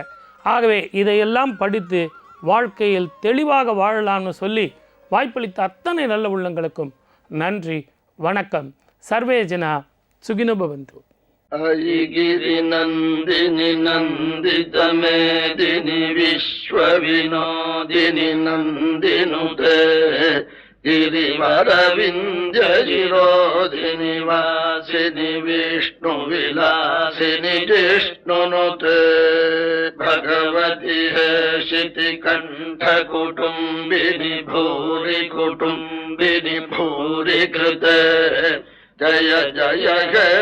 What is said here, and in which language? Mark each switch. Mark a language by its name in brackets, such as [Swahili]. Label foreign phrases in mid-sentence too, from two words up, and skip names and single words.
[Tamil] ஆகவே இதையெல்லாம் படித்து வாழ்க்கையில் தெளிவாக வாழலாம்னு சொல்லி வாய்ப்பளித்த அத்தனை நல்ல உள்ளங்களுக்கும் நன்றி, வணக்கம். [Sanskrit] सर्वे जना सुखिनो भवन्तु. अयिगिरि नन्दिनि नन्दित मेदिनि विश्व विनोदिनि नन्दिनुते गिरिवरविन्द्यजिरोधिनि वासिनि विष्णु विलासिनि जिष्णुनुते भगवति हेशिति कण्ठकुटुम्बिनि भूरि कुटुम्बिनि भूरि कृते जय जय हे